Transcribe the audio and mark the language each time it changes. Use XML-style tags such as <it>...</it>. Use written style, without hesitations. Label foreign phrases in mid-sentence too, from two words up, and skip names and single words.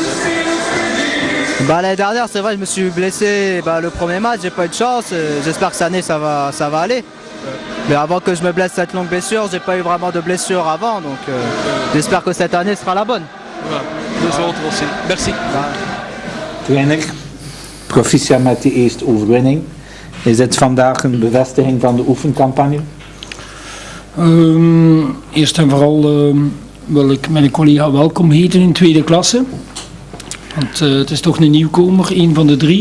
<fr>L'année dernière c'est vrai je me suis blessé le premier match, j'ai pas eu de chance, j'espère que cette année ça va aller. Mais avant que je me blesse cette longue blessure, j'ai pas eu vraiment de blessure avant, donc j'espère que cette année sera la bonne. Voilà. Nous autres aussi. Merci.</fr> <nl>Trainer, proficiat met die eerste overwinning. Is dit vandaag een bevestiging van de oefencampagne? Eerst en vooral wil ik mijn collega welkom heten in tweede klasse. Want het is toch een nieuwkomer, een van de 3.</nl>